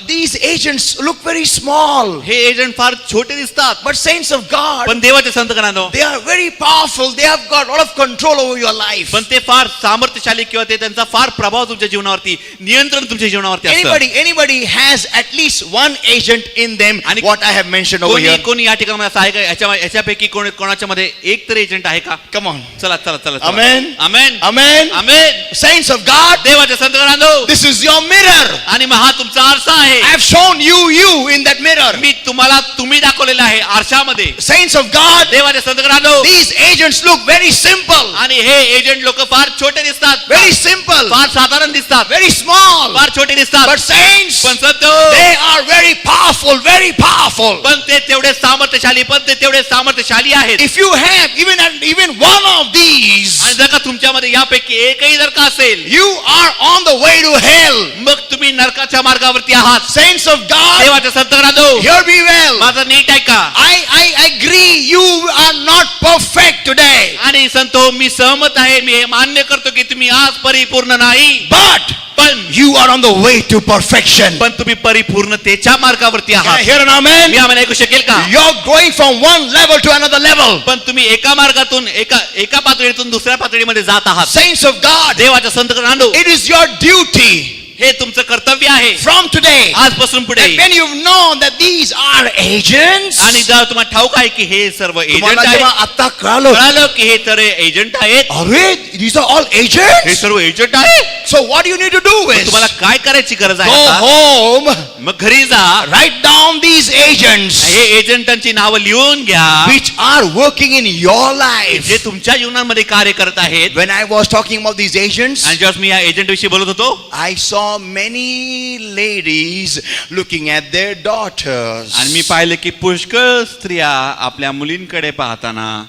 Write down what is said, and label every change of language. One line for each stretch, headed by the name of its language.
English: These agents look very small.
Marathi: हे agent फार छोटे दिसतात,
English: But saints of God,
Marathi: पण देवाचे संत गणांनो,
English: they are very powerful. They have got a lot of control over your life.
Marathi: पण ते फार सामर्थ्यशाली किंवा ते त्यांचा फार प्रभाव तुमच्या जीवनावरती, नियंत्रण तुमच्या जीवनावरती असतं.
English: Anybody has at least one agent in them.
Marathi: आणि
English: What I have mentioned over here.
Marathi: कोणी या ठिकाणी असं आहे का, याच्यापैकी कोणाच्या मध्ये एक तरी एजंट आहे का?
English: Come on.
Marathi: चला.
English: Amen.
Marathi: Amen.
English: Amen.
Marathi: Amen.
English: Saints of God,
Marathi: देवाच्या संत गणांनो,
English: this is your mirror.
Marathi: आणि मग हा तुमचा आरसा आहे.
English: I have shown you in that mirror.
Marathi: मी तुम्ही दाखवलेला आहे आरशामध्ये.
English: Saints of God,
Marathi: देवाच्या संत गणांनो,
English: these agents look very simple.
Marathi: आणि हे एजंट लोक फार छोटे दिसतात,
English: Very simple.
Marathi: फार साधारण दिसतात,
English: Very small.
Marathi: फार छोटे दिसतात.
English: But saints,
Marathi: पण संत,
English: they are very powerful. Very powerful.
Marathi: पण ते तेवढे सामर्थ्यशाली आहेत.
English: If you have even one of these,
Marathi: आणि जर का तुमच्यामध्ये यापैकी एकही जर का असेल,
English: you are on the way to hell.
Marathi: मग तुम्ही नरकाच्या मार्गावरती आहात.
English: Saints of God,
Marathi: देवाच्या संत गणांनो,
English: hear me well.
Marathi: माझं नीट ऐका.
English: I agree you are not perfect today.
Marathi: आणि संतो, मी सहमत आहे, मी हे मान्य करतो की तुम्ही आज परिपूर्ण नाही,
English: But
Marathi: पण
English: you are on the way to perfection.
Marathi: पण तुम्ही परिपूर्णतेच्या मार्गावरती
English: Can I
Marathi: आहात.
English: hear an amen?
Marathi: मी आम्हाला ऐकू शकेल का?
English: You're going from one level to another level.
Marathi: पण तुम्ही एका मार्गातून एका पातळीतून दुसऱ्या पातळीमध्ये जात आहात.
English: Saints of God,
Marathi: देवाच्या संत गणांनो,
English: it is your duty
Marathi: हे तुमचं कर्तव्य आहे
English: from today.
Marathi: आजपासून पुढे.
English: And when you've known that these are agents,
Marathi: आणि जर तुम्हाला ठाऊक आहे की हे सर्व एजंट तुम्हाला आहेत, जेव्हा आता कळालं, कळालं की हे तर एजंट आहेत,
English: अरे these are all
Marathi: हे
English: agents.
Marathi: सर्व एजंट आहेत,
English: So what do you need to do is
Marathi: तुम्हाला काय करायची गरज आहे
English: go
Marathi: आता?
English: home,
Marathi: मग घरी जा,
English: write down these agents
Marathi: हे एजंटांची नावं लिहून घ्या,
English: which are working in your life.
Marathi: जे तुमच्या जीवनामध्ये कार्य करत आहेत.
English: When I was talking about these agents,
Marathi: आणि जेव्हा मी या एजंट विषयी बोलत होतो,
English: I saw many ladies looking at their daughters.
Marathi: आणि मी पाहिले की पुष्कळ स्त्रिया आपल्या मुलींकडे पाहताना,